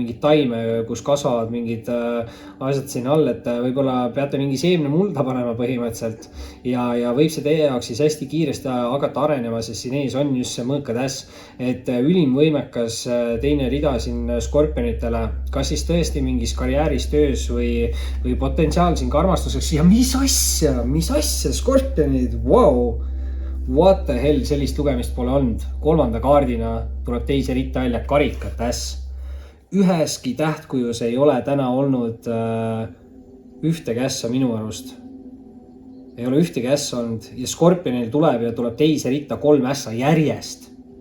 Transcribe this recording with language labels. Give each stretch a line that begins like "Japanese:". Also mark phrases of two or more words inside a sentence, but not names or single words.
Estonian: mingit taime, kus kasvavad mingid asjad siin all, et võib-olla peate mingi seemne mulda panema põhimõtteliselt ja võib see teie jaoks siis hästi kiiresti hakata arenema, sest siin ees on just see mõõkade äss, et ülim võimekas teine rida siin Skorpionitele, kas siis tõesti mingis karjääris, töös või potentsiaal siin ka armastuseks ja mis asja Skorpionid, wow!
English: What the hell,
Estonian: sellist lugemist pole olnud. 3. kaardina tuleb teise ritta välja karikate äss. Üheski tähtkujus ei ole täna olnud ühtegi ässa minu arust. Ei ole ühtegi ässa olnud ja Skorpionil tuleb teise ritta 3 ässa järjest.